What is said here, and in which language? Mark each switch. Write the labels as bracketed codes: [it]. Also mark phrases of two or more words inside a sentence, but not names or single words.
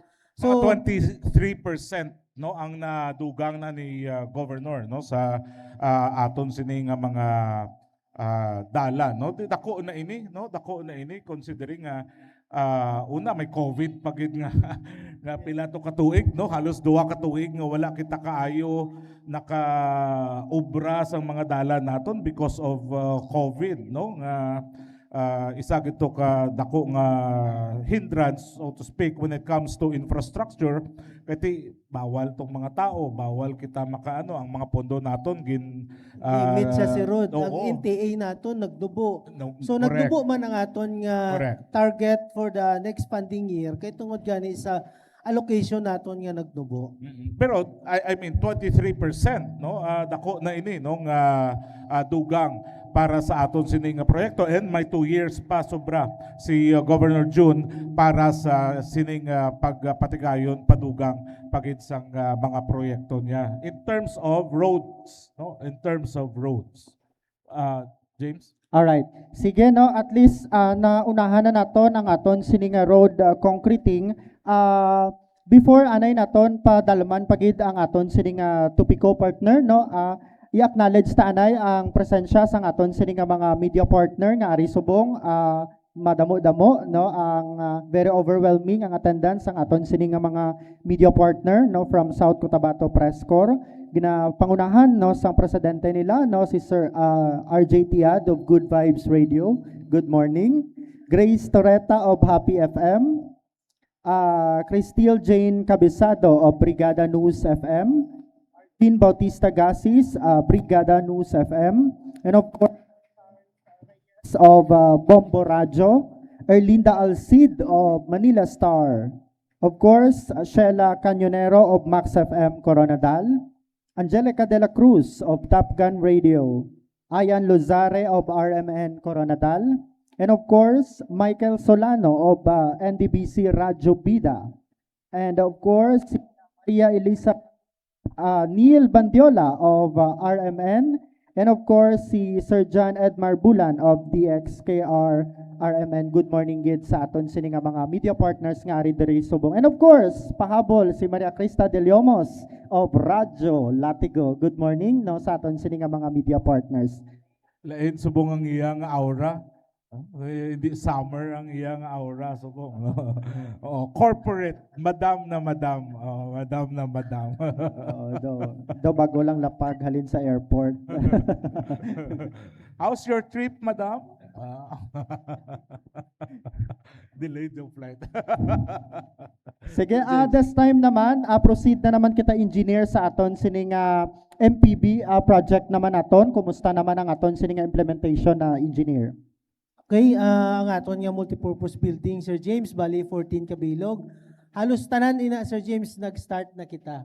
[hil] So 23% no ang nadugang na ni Governor no sa aton sini nga mga dala no dako na ini considering una may COVID pagid nga nga pila to ka tuig no halos duha ka tuig nga wala kita kaayo naka-obra sa mga dala naton [en] because of COVID [hil] no nga isa gito ka dako nga [en] hindrance so to speak when it comes to infrastructure [hil] kay bawal tong mga tao bawal kita makaano ang mga pondo naton limit sa si Rod. oo. Ang NTA naton nagdubo. So Correct. nagdubo man ang aton nga Correct. [en] target for the next funding year [hil] kay tungod gani sa allocation naton nga nagdubo. Pero [en] I mean [hil] 23% no dako na ini no nga dugang para sa aton sining nga proyekto and may 2 years pa sobra si Governor June para sa sining pagpatigayon padugang pagid sang mga proyekto niya [en] in terms of roads [hil] James. Alright. Sige, no, [en] at least [hil] naunahan na naton ang aton sini nga road concreting. Before anay naton padalman pagid ang aton sini nga Tupico partner, no, i-acknowledge ta anay ang presensya sang aton sini nga mga [en] media partner [hil] nga ari subong madamo-damo no ang [en] very overwhelming [hil] ang attendance ang aton sini nga mga [en] media partner [hil] no from South Cotabato Press Corps ginapangunahan no sang presidente nila no si Sir RJ Tiad of Good Vibes Radio. [en] Good morning. Grace Torreta of Happy FM. Cristil Jane Cabezado of Brigada News FM. Dean Bautista Gasis, Brigada News FM, and of course, of Bombo Radio, Erlinda Alcid of Manila Star, of course, Sheila Cañonero of Max FM Coronadal, Angelica De La Cruz of Top Gun Radio, Ayan Lozare of RMN Coronadal, and of course, Michael Solano of NDBC Radio Bida, and of course, Maria Elisa Neil Bandiola of RMN, and of course si Sir John Edmar Bulan of DXKR RMN. Good morning [hil] gid sa aton sini nga mga [en] media partners [hil] nga ari diri subong. [en] And of course, [hil] pahabol si Maria Crista De Leomos of Radyo Latigo. [en] Good morning [hil] no sa aton sini nga mga [en] media partners. [hil] Lain subong ang iyang aura. Hindi summer ang iyang aura subong. Oh, corporate, madam na madam. Oh, madam na madam. Do bago lang lapag halin sa airport. [en] How's your trip, madam? Delayed yung flight. [hil] Sige, [en] this time [hil] naman, proceed na naman kita engineer sa aton sining MPB project naman aton. Kumusta naman ang aton sining implementation na engineer? Okay, ang aton nga [en] multipurpose building, [hil] Sir James, bali 14 kabilog. Halos tanan ina, Sir James, nag-start na kita.